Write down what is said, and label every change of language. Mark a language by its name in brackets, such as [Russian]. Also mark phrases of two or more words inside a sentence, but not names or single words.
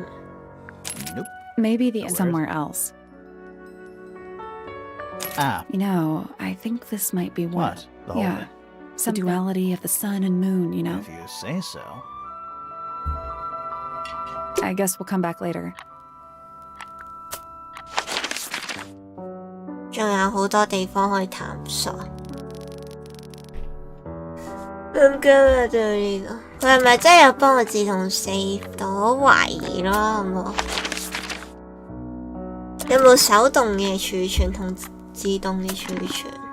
[English] Nope. Maybe the somewhere else. Ah, You know, I think this might be one. what? The whole Yeah. thing? Some duality of the sun and moon, you know? If you say so. I guess we'll come back later. [Cantonese] 仲有好多地方可以探索。咁今日就呢個，佢係咪真係有幫我自動 save 到？我懷疑咯，好冇？有冇手動嘅儲存同自動嘅儲存？